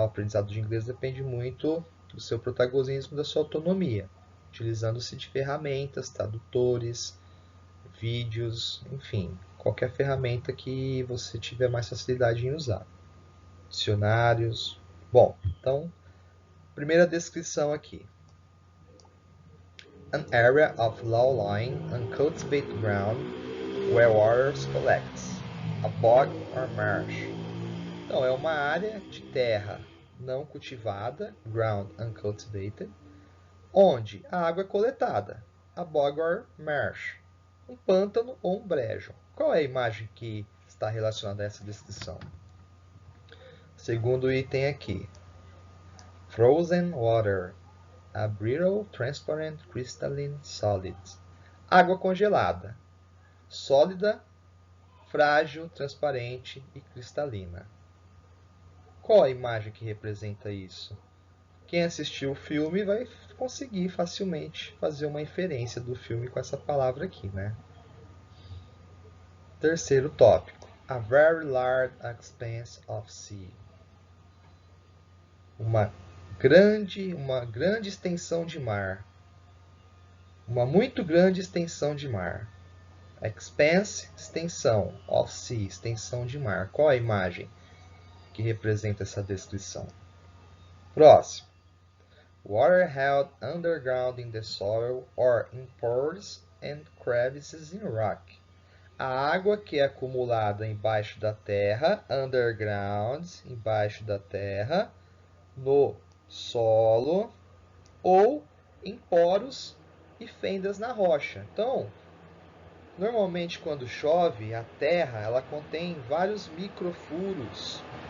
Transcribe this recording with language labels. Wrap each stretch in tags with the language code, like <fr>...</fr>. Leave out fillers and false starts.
<pt>O aprendizado de inglês depende muito do seu protagonismo, da sua autonomia, utilizando-se de ferramentas, tradutores, vídeos, enfim, qualquer ferramenta que você tiver mais facilidade em usar. Dicionários. Bom, então, primeira descrição aqui.</pt> <en>An area of low-lying, uncultivated ground where water collects, a bog or marsh.</en> <pt>Então, é uma área de terra não cultivada,</pt> <en>ground uncultivated,</en> <pt>onde a água é coletada,</pt> <en>a bog or marsh,</en> <pt>um pântano ou um brejo. Qual é a imagem que está relacionada a essa descrição? Segundo item aqui,</pt> <en>frozen water, a brittle, transparent, crystalline, solid.</en> <pt>Água congelada, sólida, frágil, transparente e cristalina. Qual a imagem que representa isso? Quem assistiu o filme vai conseguir facilmente fazer uma inferência do filme com essa palavra aqui, né? Terceiro tópico.</pt> <en>A very large expanse of sea.</en> <pt>Uma grande extensão de mar. Uma muito grande extensão de mar. Expanse, extensão.</pt> <en>Of sea,</en> <pt>extensão de mar. Qual a imagem que representa essa descrição? Próximo.</pt> <en>Water held underground in the soil or in pores and crevices in rock.</en> <pt>A água que é acumulada embaixo da terra, underground, embaixo da terra, no solo ou em poros e fendas na rocha. Então, normalmente quando chove, a terra ela contém vários microfuros.</pt>